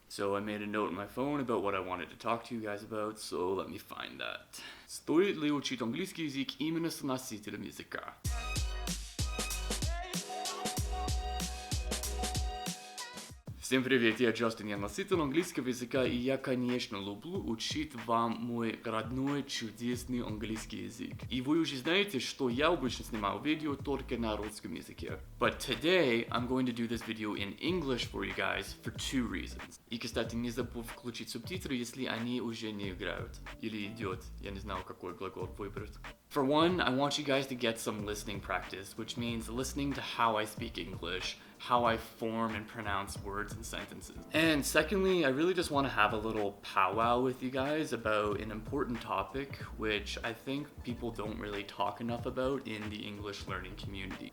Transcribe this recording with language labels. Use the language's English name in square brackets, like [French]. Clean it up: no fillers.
[English] So I made a note on my phone about what I wanted to talk to you guys about, so let me find that. [Russian] Стоит ли учить английский язык именно с носителем языка? Всем привет, я Джастин, я носитель английского языка, и я, конечно, люблю учить вам мой родной чудесный английский язык. И вы уже знаете, что я обычно снимаю видео только на русском языке. [English] But today, I'm going to do this video in English for you guys for two reasons. [Russian] И, кстати, не забудь включить субтитры, если они уже не играют. Или идет, я не знаю, какой глагол выбрать. [English] For one, I want you guys to get some listening practice, which means listening to how I speak English, how I form and pronounce words and sentences. And secondly, I really just want to have a little powwow with you guys about an important topic, which I think people don't really talk enough about in the English learning community.